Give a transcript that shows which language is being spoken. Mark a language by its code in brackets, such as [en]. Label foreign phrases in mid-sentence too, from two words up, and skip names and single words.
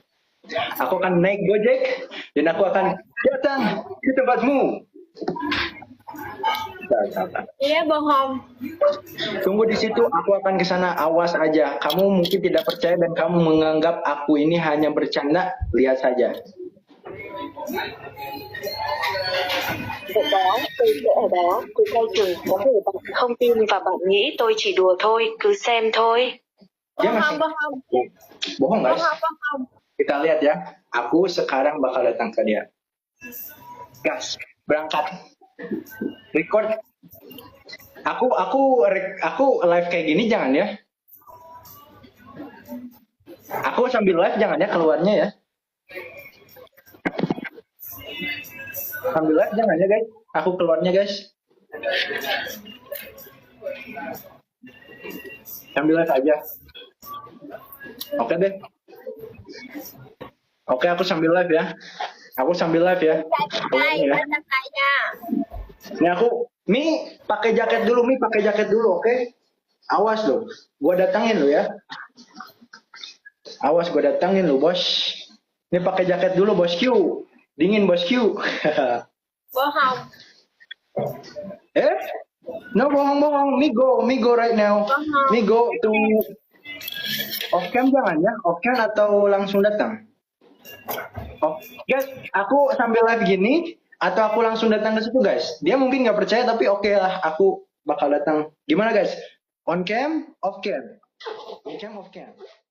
[id] Aku akan naik Gojek dan aku akan datang ke tempatmu. Iya bohong. Tunggu di situ, aku akan ke sana. Awas aja. Kamu mungkin tidak percaya dan kamu menganggap aku ini hanya bercanda. Lihat saja. [vi] Vậy đó, tôi sẽ ở đó, tôi coi chừng có thể bạn không tin và bạn nghĩ tôi chỉ đùa thôi, cứ xem thôi. [id] Dia Bohong, masih bohong. bohong guys. Bohong, bohong. Kita lihat ya. Aku sekarang bakal datang ke dia. Gas, berangkat. Record. Aku live kayak gini jangan ya. Aku sambil live jangan ya keluarnya ya. Sambil live jangan ya guys. Aku keluarnya guys. Sambil live aja. Oke deh. Oke, aku sambil live ya. Aku sambil live ya. [vi] Đây, [id] Ya. [vi] bên đây nha. [id] Nih aku, Mi pakai jaket dulu, Mi pakai jaket dulu, oke? Awas lo, gua datangin lo ya. Awas gua datangin lo, bos. Ini pakai jaket dulu, bosku. Dingin, bosku. Bohong. No, bohong. [en] Mi go right now. Mi go to off cam [id] jangan ya, [en] off cam [id] atau langsung datang. Oh, guys, aku sambil live gini atau aku langsung datang ke situ guys. Dia mungkin nggak percaya tapi oke lah, aku bakal datang. Gimana guys? [en] On cam, off cam. On cam, off cam.